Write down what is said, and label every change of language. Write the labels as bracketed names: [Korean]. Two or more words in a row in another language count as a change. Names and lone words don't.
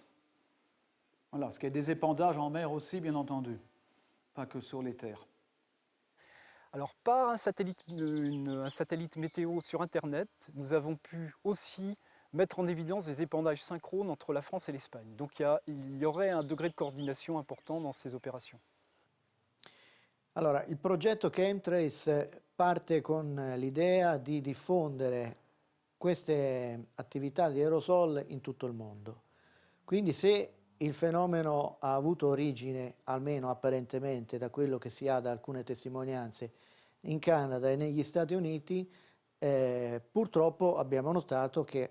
[French] Voilà, parce qu'il y a des épandages en mer aussi, bien entendu, pas que sur les terres. Alors, par un satellite météo sur Internet, nous avons pu aussi mettre en évidence des épandages synchrones entre la France et l'Espagne. Donc il y aurait un degré de coordination important dans ces opérations. [Italian] Allora, il progetto Chemtrails parte con l'idea di diffondere queste attività di aerosol in tutto il mondo. Quindi se il fenomeno ha avuto origine, almeno apparentemente, da quello che si ha da alcune testimonianze, in Canada e negli Stati Uniti, purtroppo abbiamo notato che